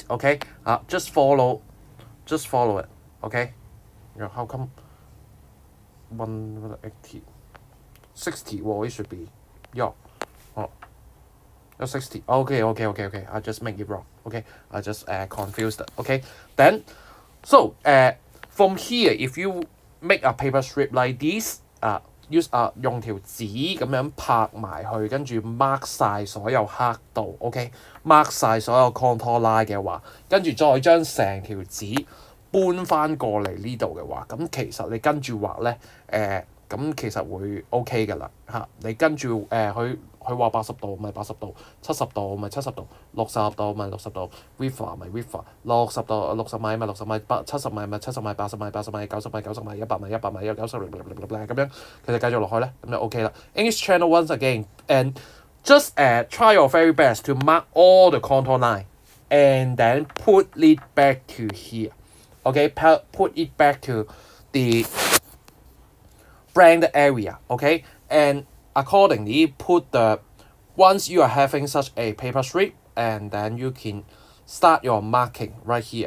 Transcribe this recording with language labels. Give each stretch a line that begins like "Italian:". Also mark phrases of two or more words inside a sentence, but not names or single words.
English: Okay, just follow it. Okay, how come 180, 60? Well, it should be, yeah. Oh, 60. Okay. I just make it wrong. Okay, I just confused it. Okay, then so from here, if you make a paper strip like this, use
Cantonese: 用條紙咁樣拍埋去，跟住 mark 晒所有黑度 ，OK，mark 晒所有
English: contour line
Cantonese: 嘅話，跟住再將成條紙搬翻過嚟呢度嘅話，咁其實你跟住畫咧，咁其實會 OK 㗎啦嚇。你跟住佢話80度咪80度，70度咪70度，60度咪60度 ，river 咪river， 60度60米咪60米，70米咪70米，80米80米，90米90米，100米100米，90米咁樣，其實繼續落去咧，咁就 OK 啦。
English: English channel once again and just try your very best to mark all the contour line and then put it back to here. Okay, put it back to the brand area. Okay, and accordingly put the once you are having such a paper strip, and then you can start your marking right here.